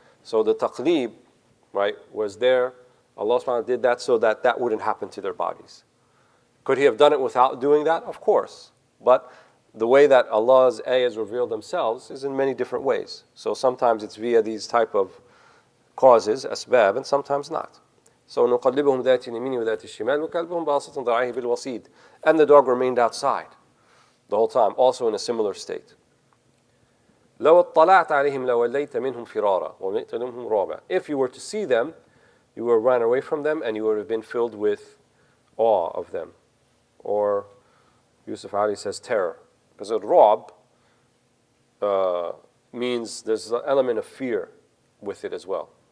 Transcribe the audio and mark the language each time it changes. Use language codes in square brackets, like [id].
[en] So the taqlib, right, was there. Allah subhanahu wa ta'ala did that so that that wouldn't happen to their bodies. Could He have done it without doing that? Of course. But the way that Allah's ayahs reveal themselves is in many different ways. So sometimes it's via these type of causes, أسباب, and sometimes not. So [ar] نقلبهم ذات اليمين وذات الشمال وكلبهم باسط ذراعيه بالوصيد. [en] And the dog remained outside the whole time, also in a similar state. [ar] لو اطلعت عليهم لوليت منهم فرارا ومئت منهم رعبا. [en] If you were to see them, you would have run away from them and you would have been filled with awe of them. Or Yusuf Ali says terror. Because ra'b means there's an element of fear with it as well.